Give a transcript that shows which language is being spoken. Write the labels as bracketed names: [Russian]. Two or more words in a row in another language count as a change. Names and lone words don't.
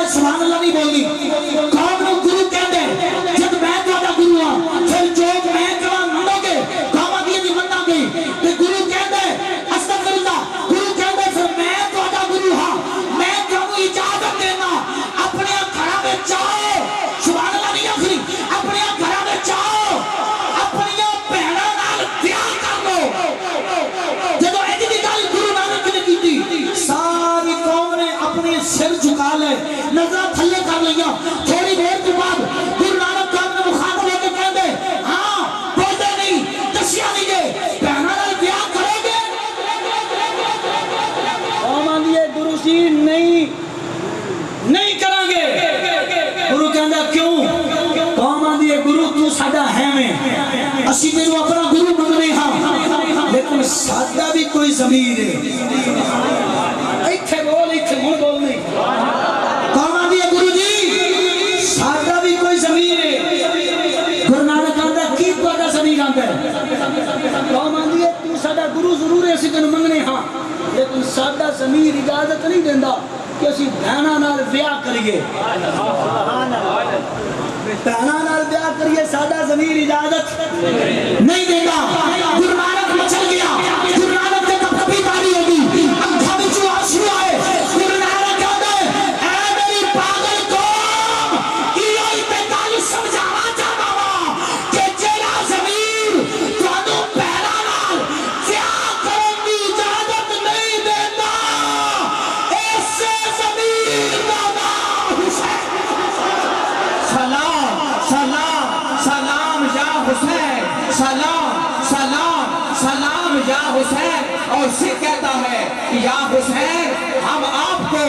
[Arabic] سبحان اللہ [Punjabi] نہیں بولنی قوم نوں گرو کہندے جب میں تہاڈا گرو ہاں پھر جو میں کہوں منو گے قوم آگی جی مننا گے تے گرو کہندے [Arabic] استغفر اللہ [Punjabi] گرو کہندے پھر میں تہاڈا گرو ہاں میں تانوں اجازت دینا اپنے گھراں وچ جاؤ [Arabic] سبحان اللہ [Punjabi] نہیں آخری اپنے گھراں وچ جاؤ اپنی بہناں نال بیاہ کر لو جدوں اج دی گل گرو نانک نے کیتی ساری قوم نے اپنے سر جھکا لے نظر تھلے کر لیا تھوڑی دیر کے بعد گرو نانک قوم نے مخاطب ہو کے کہندے ہاں بولدے نہیں دسیا نہیں گے بہناں نال بیاہ کرو گے قوم آندی ہے گرو جی نہیں کریں گے گرو کہندا کیوں قوم آندی ہے گرو تو ساڈا ہے میں اسی تینوں اپنا گرو مننے ہاں لیکن ساڈا بھی کوئی ضمیر ہے ایتھے بول ایتھے ہن بول نہیں قوم آندی ہے گرو جی ساڈا بھی کوئی ضمیر ہے گرو نانک کہندا کی تہاڈا ضمیر آندا ہے قوم آندی ہے تو ساڈا گرو ضرور ہے اسی تینوں مننے ہاں لیکن ساڈا ضمیر اجازت نہیں دیندا کہ اسی بہناں نال بیاہ کریے بہناں نال بیاہ کریے ساڈا ضمیر اجازت نہیں دیندا گرو نانک مچل گیا گرو نانک تے کبھی تاری ہو گئی اکھاں وچوں آنسو آئے گرو نانک کہندا اے میری پاگل قوم ایہو ہی تے گل سمجھانا چاہدا وا کہ جیڑا ضمیر تانوں بہناں نال بیاہ کرن دی اجازت نہیں دیندا ایسے ضمیر دا نام حسین [Arabic] سلام سلام سلام یا حسین [Urdu] سلام سلام سلام یا حسین اور سکھ کہتا ہے یا حسین ہم آپ کو